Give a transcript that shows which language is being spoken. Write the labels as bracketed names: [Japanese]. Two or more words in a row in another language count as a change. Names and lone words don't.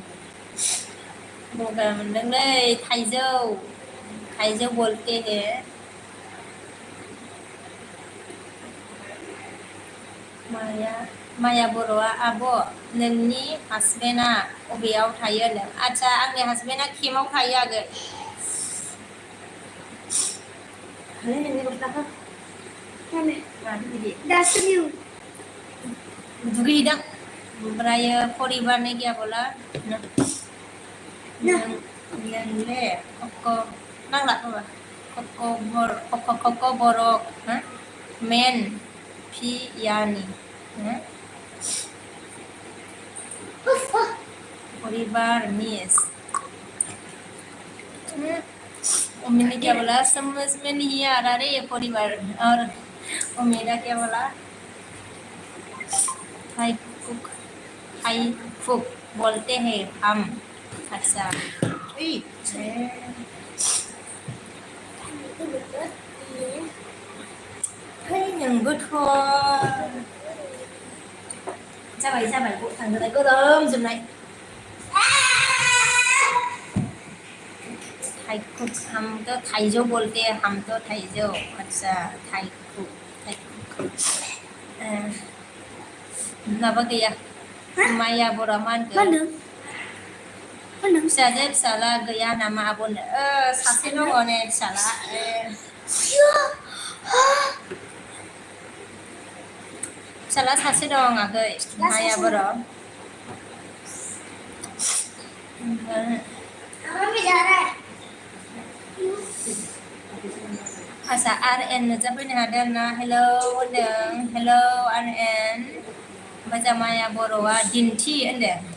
[Bodo] गगा मोनदोंलै थाइजौ [Hindi] बोलते हैं [Bodo] माया बर'आ आब' नोंनि हासबेन्डआ अबेयाव थायो होनदों आच्छा आंनि हासबेन्डआ केम्पआव थायो आगै दुगैहैदों ओमफ्राय परिबारनि गैया बोला नोंले नांला BKborovlog मेन पियानि परिवार मिस [Hindi] उम्मीद क्या बोला समझ में नहीं आ रहा रे ये परिवार और उम्मीद क्या बोला हाई कुक बोलते हैं हम अच्छा [Bodo] नोंबोथ' जाबाय थांदोलाय गोरोम जोबनाय थाइकुक [Hindi] हम तो थाइजौ बोलते हैं हम तो थाइजौ अच्छा थाइकुक [Bodo] माबा गैया माया बर'आ मा होनखो फिसाजो फिसाला गैया नामा आब'नो सासे दङ ने फिसाला फिसाला सासे दं आगै माया बर' आसा RN नुजाफैनो हादों ना हेलौ होनदों हेलौ RN ओमफ्राय माया बर'आ दिन्थि होनदों